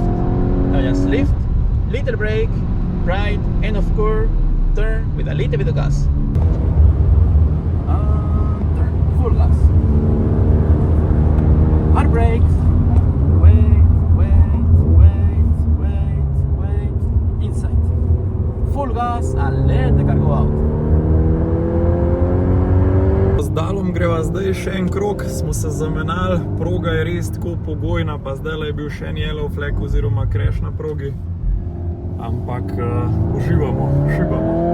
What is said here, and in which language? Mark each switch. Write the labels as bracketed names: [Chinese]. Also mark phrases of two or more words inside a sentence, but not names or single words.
[English] Now just lift, little brake, right, end of curve, turn with a little bit of gas. And turn, full gas. Hard brakes. Wait, wait, wait, wait, wait. Inside. Full gas and let the car go out. [Slovenian] Z Dalom greva zdaj še en krog, smo se zamenjali, proga je res tako pogojna, pa zdaj je bil še en [English] yellow flag [Slovenian] oziroma crash na progi, ampak uživamo, šibamo.